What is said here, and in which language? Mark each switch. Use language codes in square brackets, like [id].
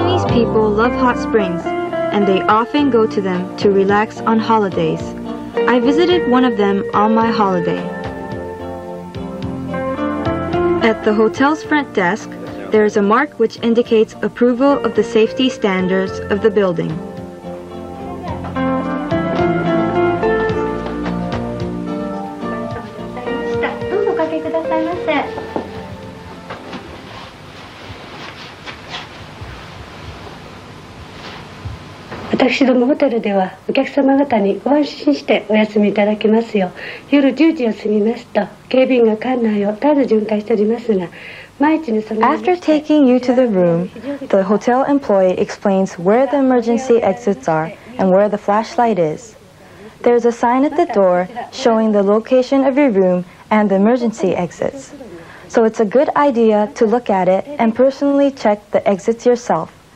[en] People love hot springs, and they often go to them to relax on holidays. I visited one of them on my holiday. At the hotel's front desk, there is a mark which indicates approval of the safety standards of the building. [ja] 「私どもホテルではお客様方にご安心してお休みいただきますよう夜10時を過ぎますと警備員が館内を絶えず巡回しておりますが [en] After taking you to the room, the hotel employee explains where the emergency exits are and where the flashlight is. There's a sign at the door showing the location of your room and the emergency exits. So it's a good idea to look at it and personally check the exits yourself.